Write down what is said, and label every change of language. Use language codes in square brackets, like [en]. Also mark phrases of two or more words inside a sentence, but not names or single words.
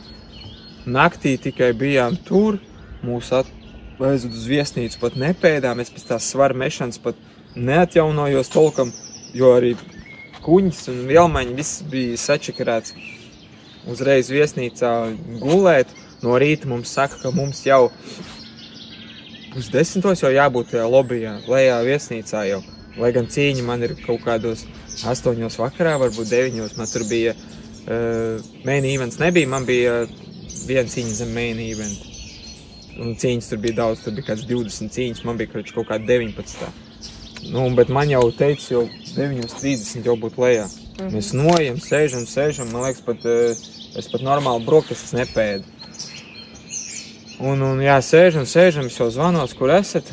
[lv] Naktī tikai bijām tur, mūs aizved uz viesnīcu, pat nepēdām, es pēc tās svaru mešanas pat neatjaunojos tolkam, jo arī kuņas un vielmaņi viss bija sačakarēts. Uzreiz viesnīcā gulēt, no rīta mums saka, ka mums jau uz 10 jau jābūt tajā lobijā, lejā viesnīcā jau. Lai gan cīņa man ir kaut kādos 8 vakarā, varbūt 9, man tur bija [en] main events [lv] nebija, man bija viena cīņa zem [en] main event. [lv] Un cīņas tur bija daudz, tur bija kāds 20 cīņas, man bija kaut kāda 19. Bet man jau teica, jau 9:30 jau būtu lejā. Mēs noejam, sēžam, man liekas, es pat normāli brokastis nepēdu. Un sēžam, es jau zvanos, kur esat.